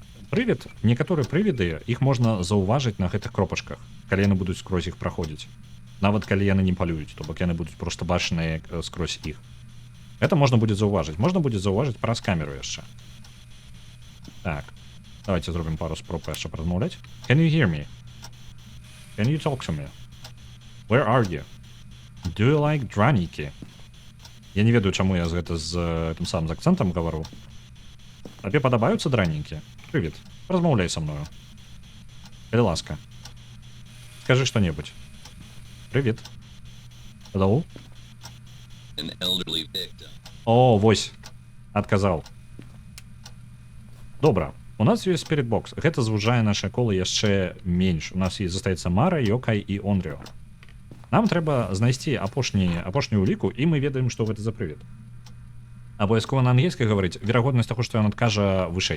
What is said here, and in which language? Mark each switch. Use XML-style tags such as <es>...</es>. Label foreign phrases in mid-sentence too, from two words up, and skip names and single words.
<be>Прывід, некаторыя прывіды, іх можна заўважыць на гэтых кропачках, калі яны будуць скрозь іх праходзіць. Нават калі яны не палююць, то бок яны будуць проста бачныя скрозь іх. Гэта можна будзе заўважыць. Можна будзе заўважыць праз камеру яшчэ. Так, давайте зробім пару спроб яшчэ празмаўляць.</be> <en>Can you hear me? Can you talk to me? Where are you? Do you like дранікі?</en> <be>Я не ведаю, чаму я гэта з тым самым акцэнтам гавару. Табе падабаюцца дранікі? Прывіт, размаўляй са мною. Калі ласка. Скажы што-небудзь. Привіт.</be> <en>Hello. an elderly victim.</en> <be>О, вось, адказаў. Добра, у нас ёсць спірітбокс. Гэта звужае наша кола яшчэ менш. У нас застаецца Мара, Йокай і Онрыо. Нам трэба знайсці апошнюю уліку, і мы ведаем, што гэта за прывід. Абавязкова на ангельскай гаварыць, верагоднасць таго, што ён адкажа вышэй.</be>